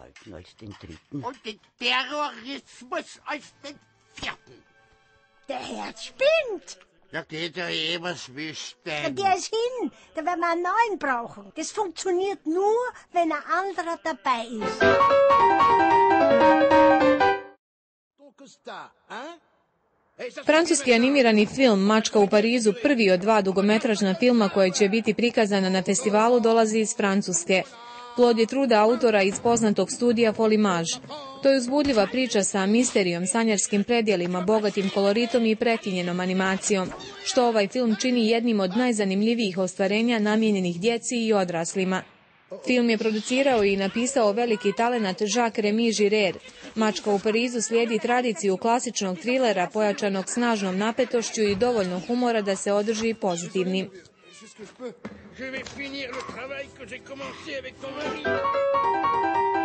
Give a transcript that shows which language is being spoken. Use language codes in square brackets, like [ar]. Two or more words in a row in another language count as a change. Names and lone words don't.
[de] Der Herd spinnt. Da geht ja eh was bestimmt. Der ist hin. Da werden wir einen neuen brauchen. Das funktioniert nur, wenn ein anderer dabei ist. [hr] Francuski animirani film Mačka u Parizu, prvi od 2 dugometražna filma koje će biti prikazana na festivalu, dolazi iz Francuske. Plod je truda autora iz poznatog studija Folimage. To je uzbudljiva priča sa misterijom, sanjarskim predjelima, bogatim koloritom i prekinjenom animacijom, što ovaj film čini jednim od najzanimljivijih ostvarenja namijenjenih djeci i odraslima. Film je producirao i napisao veliki talenat Jacques-Remy Girard. Mačka u Parizu slijedi tradiciju klasičnog trilera pojačanog snažnom napetošću i dovoljno humora da se održi pozitivnim. [fr] Je vais finir le travail que j'ai commencé avec ton mari.